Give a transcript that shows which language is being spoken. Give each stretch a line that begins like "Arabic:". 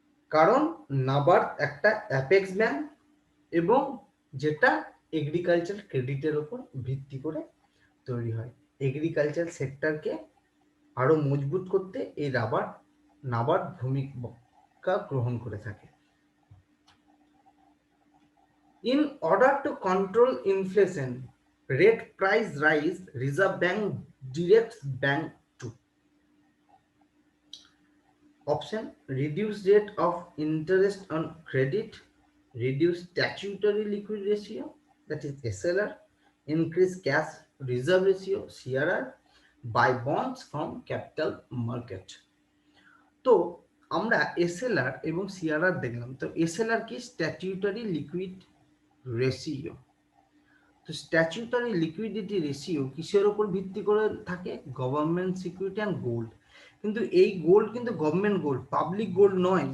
Bangla: কারণ নাবার্ড একটা apex bank এবং যেটা এগ্রিকালচার ক্রেডিটের উপর ভিত্তি করে তৈরি হয়। এগ্রিকালচার সেক্টরকে আরো মজবুত করতে এই নাবার্ড ভূমিকা গ্রহণ করে থাকে।
English: In order to control inflation, rate price rise, Reserve Bank directs bank to. Option: reduce rate of interest on credit, reduce statutory liquid ratio, that is SLR, increase cash reserve ratio, CRR, buy bonds from capital market.
Bangla: তো আমরা SLR এবং CRR দেখলাম। তো SLR কি?
English: Statutory liquid ratio.
Bangla: তো statutory liquidity ratio কিসের ওপর ভিত্তি করে থাকে?
English: Government security and gold.
Bangla: কিন্তু এই গোল্ড কিন্তু গভর্নমেন্ট গোল্ড, পাবলিক গোল্ড নয়।